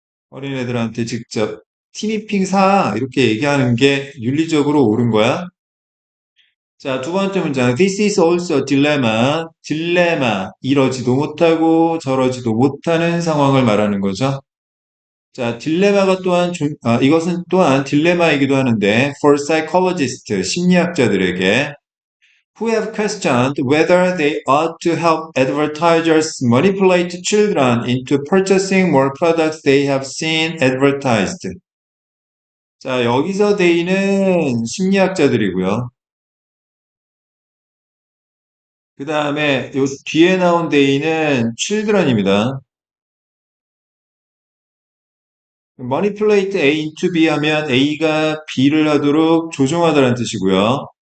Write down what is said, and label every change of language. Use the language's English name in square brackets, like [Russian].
[Korean] 어린애들한테 직접 티니핑 사 이렇게 얘기하는 게 윤리적으로 옳은 거야? 자, 두 번째 문장. [English] This is also a dilemma. 딜레마. [Korean] 이러지도 못하고 저러지도 못하는 상황을 말하는 거죠. 자, 딜레마가 또한 이것은 또한 딜레마이기도 하는데 [English] for psychologists, [Korean] 심리학자들에게 [English] who have questioned whether they ought to help advertisers manipulate children into purchasing more products they have seen advertised. [Korean] 자, 여기서 they는 심리학자들이고요. 그 다음에 요 뒤에 나온 they는 children입니다. [English] manipulate A into B [Korean] 하면 A가 B를 하도록 조종하다는 뜻이고요.